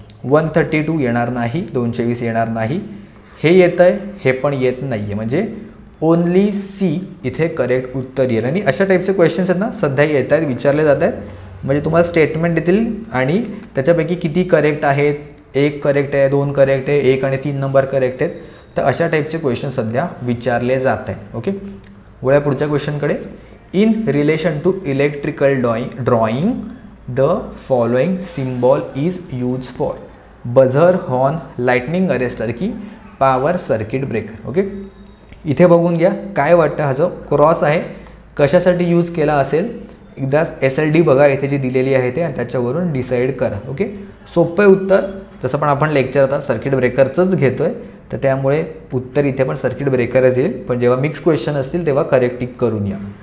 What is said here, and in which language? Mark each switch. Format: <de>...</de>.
<mr>132 येणार नाही, 220 येणार नाही, हे येतं आहे, हे पण येत नाही आहे, म्हणजे ओनली C इथे करेक्ट उत्तर येईल. आणि अशा टाईपचे क्वेश्चन्स आहेत ना सध्या येत आहेत, विचारले जात आहेत, म्हणजे तुम्हाला स्टेटमेंट देतील आणि त्याच्यापैकी किती करेक्ट आहेत, 1 करेक्ट आहे, 2 करेक्ट आहे, 1 आणि 3 नंबर करेक्ट आहेत. तर अशा टाईपचे क्वेश्चन सध्या विचारले जात आहेत. ओके, वळ्या पुढच्या क्वेश्चनकडे.</mr> <en>In relation to electrical drawing the following symbol is use for buzzer, horn, lightning arrester की power circuit breaker.</en> <mr>ओके, इथे बघून घ्या काय वाटतं, हा जो क्रॉस आहे कशासाठी यूज केला असेल, एकदा SLD बघा इथे जी दिलेली आहे ते, आणि त्याच्यावरून डिसाईड करा. ओके, सोपं उत्तर. जसं पण आपण लेक्चर आता सर्किट ब्रेकरचंच घेतोय, तर त्यामुळे उत्तर इथे पण सर्किट ब्रेकरच येईल, पण जेव्हा मिक्स क्वेश्चन असतील तेव्हा करेक्ट टिक करून या.</mr>